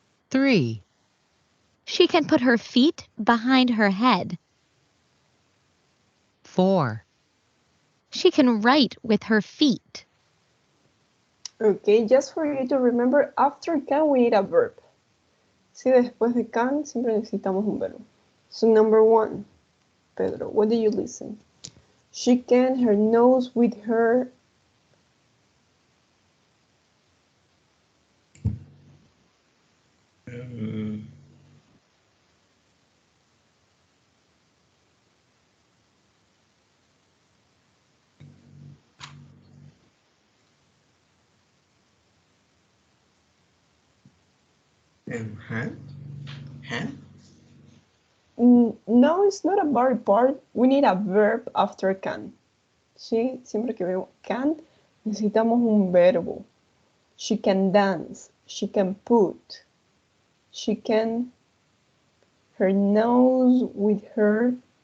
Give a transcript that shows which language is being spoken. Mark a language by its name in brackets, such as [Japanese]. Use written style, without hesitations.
[English] 3, She can put her feet behind her head. 4, She can write with her feet. Okay, just for you to remember, after can we need a verb. [Spanish] Si después de can siempre necesitamos un verbo. [English] So number 1, Pedro, what do you listen? She can her nose with her Hand? Hand? No, it's not a body part. We need a verb after can. [Spanish] ¿Sí? Siempre que veo can, necesitamos un verbo. [English] She can dance. She can put. She can her nose with her.